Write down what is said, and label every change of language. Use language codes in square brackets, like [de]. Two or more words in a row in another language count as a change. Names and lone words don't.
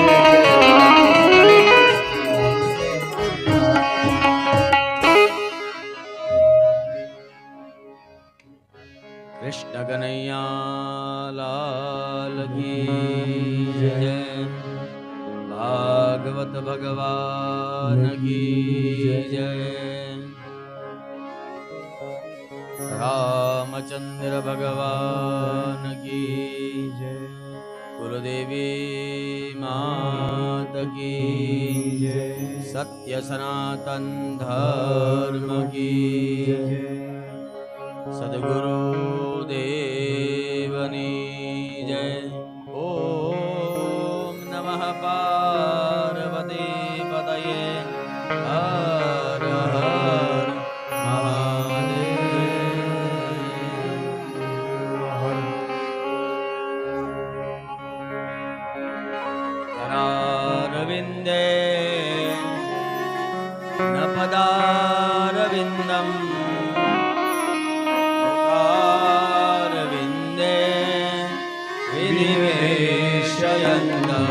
[hi] कृष्ण कनैया लाल की जय भागवत भगवान की जय रामचंद्र भगवान की जय कुलदेवी मात की जय सत्य सनातन धर्म की जय सद्गुरु [gu] દેવની જય [sa] ओम नमः पार्वती पतये हर हर करारविन्दे न पदारविन्दम् मुखारविन्दे विनिवेशयन्त